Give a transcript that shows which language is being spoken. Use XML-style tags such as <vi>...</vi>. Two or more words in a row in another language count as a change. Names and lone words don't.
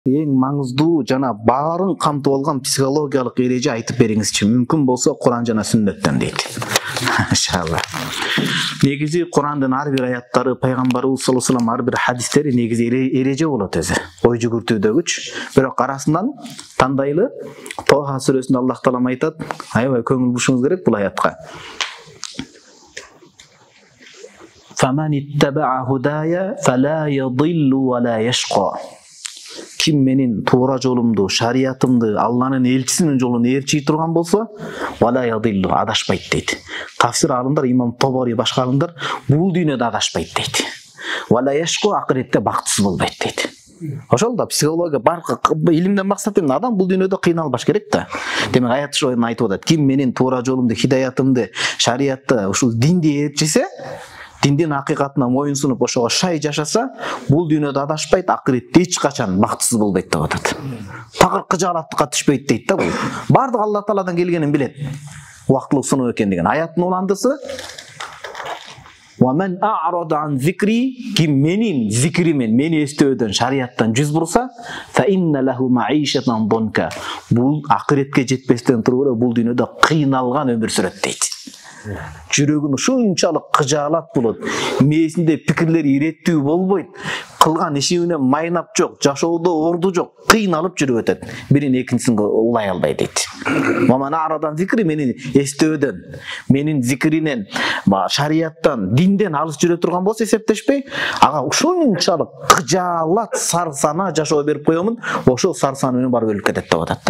<ky>Эң маңыздуу жана баарын камтып алган психологиялык эреже айтып бериңизчи. Мүмкүн болсо Куран жана сүннөттөн дейт. Иншалла. Негизи Курандын ар бир аяттары, пайгамбарыбыз</ky> <ar>صلى الله عليه وسلم</ar> <ky>ар бир хадистери негизи эреже болот өзү. Ой жүгүртүүдөгүч. Бирок арасынан тандайлы Тоха сүрөсүндө Аллах таалам айтат, аябай көңүл бурушуңуз керек бул аятка.</ky> <ar>فَمَنِ اتَّبَعَ هُدَايَ فَلَا يَضِلُّ وَلَا يَشْقَى.</ar> <ky>Kim menin toora жолумду, шариятымды, Алланын элчисинин жолун ээрчий турган болсо,</ky> <ar>ولا يضل,</ar> <ky>адашпайт дейт. Тафсир алымдар, имам Тобари башка алымдар бул дүйнөдө адашпайт дейт.</ky> <ar>ولا يشقى,</ar> <ky>акыретте бактысыз болбойт дейт. Ошол да психология бар илимден максат эмне? Адам бул дүйнөдө кыйналбаш керек да. Демек аят ошону айтып атат. Ким менин тоора жолумду, хидаятымды, шариятты, ушул динди ээрчисе, диндин акыйкатына моюн сунуп ошого шай жашаса, бул дүйнөдө адашпайт, акыретте эч качан бактысыз болбойт деп атат. Такыр кыжаалаттыкка түшпөйт дейт да бул. Бардык Алла Тааладан келгенин билет. Убактылык сыноо экен деген. Аяттын уландысы</ky> <ar>وَمَنْ أَعْرَضَ عَنْ ذِكْرِي,</ar> <ky>ким менин зикримен, мени эстөөдөн, шариаттан жүз бурса,</ky> <ar>فَإِنَّ لَهُ مَعِيشَةً ضَنْكَ.</ar> <ky>Бул акыретке жетпестен туруп эле бул дүйнөдө кыйналган өмүр сүрөт дейт. Жүрөгүн ушунчалык кыжаалат болот, мээсинде пикирлери иреттүү болбойт, кылган ишинен майнап жок, жашоодо орду жок, кыйналып жүрүп өтөт. Бирин экинчисин улай албай дейт. Маман арадан зикри, менин эстөөдөн, менин зикринен, шарияттан, динден алыс жүрө турган болсо эсептешпей, ага ушунчалык кыжаалат, сарсана жашоо берип коёмун, ошол сарсана менен барып өлүп кетет деп атат да.</ky>